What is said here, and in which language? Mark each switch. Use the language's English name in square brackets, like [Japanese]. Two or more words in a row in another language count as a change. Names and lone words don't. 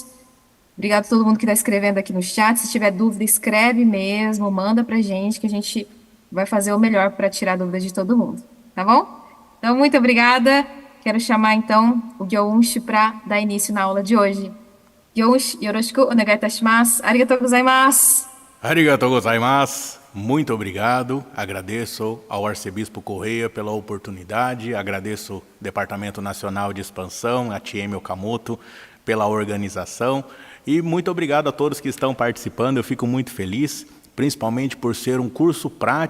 [Portuguese] Obrigado a todo mundo que está escrevendo aqui no chat. Se tiver dúvida, escreve mesmo, manda pra gente, que a gente vai fazer o melhor para tirar a dúvida de todo mundo, tá bom? Então, muito obrigada. Quero chamar, então, o Gyoushi para dar início na aula de hoje. Gyoushi, [Japanese] よろしくお願いいたします. ありがとうございます. ありがとうございます. [Portuguese] Muito obrigado. Agradeço ao Arcebispo Correia pela oportunidade. Agradeço ao Departamento Nacional de Expansão, a TM Okamoto, pela organização. E muito obrigado a todos que estão participando. Eu fico muito feliz, principalmente por ser um curso prático.